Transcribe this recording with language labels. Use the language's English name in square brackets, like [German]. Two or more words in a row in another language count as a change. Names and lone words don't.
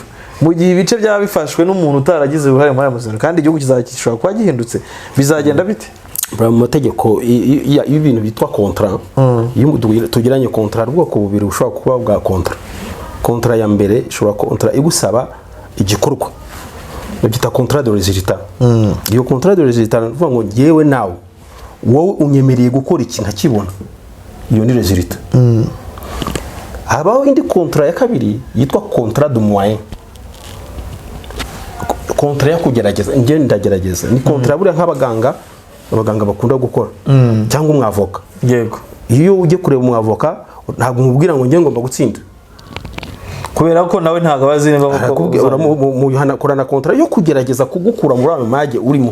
[Kinyarwanda] Mu gihe ibice byaba bifashwe n'umuntu utaragize uruhare muri amasezerano, kandi igihugu kizakishobora kuba gihindutse, bizagenda bite? Mu mategeko y'ibintu bitwa contrat, tugiranye contrat rwoko bubiri ushobora kuba bwa contrat ya mbere ishobora contrat igusaba igikorwa, byita [French] contrat de résultat. [Kinyarwanda] Iyo [French] contrat de résultat [Kinyarwanda] uvuga ngo yewe nawe wowe unyemereye gukora ikintu akibona, iyo ni résultat. Habaho indi contrat ya kabiri yitwa [French] contrat de moyen, [Kinyarwanda] contrat ya kugerageza, nge ndagerageza. Ni contrat buriya nk'abaganga bakunda gukora, cyangwa umwavoka. Yego, iyo ujye kureba umwavoka ntabwo umubwira ngo nge ngomba gutsinda, kubera ko nawe ntago abazi niba korana contrat yo kugerageza kugukura muri ayo mage urimo.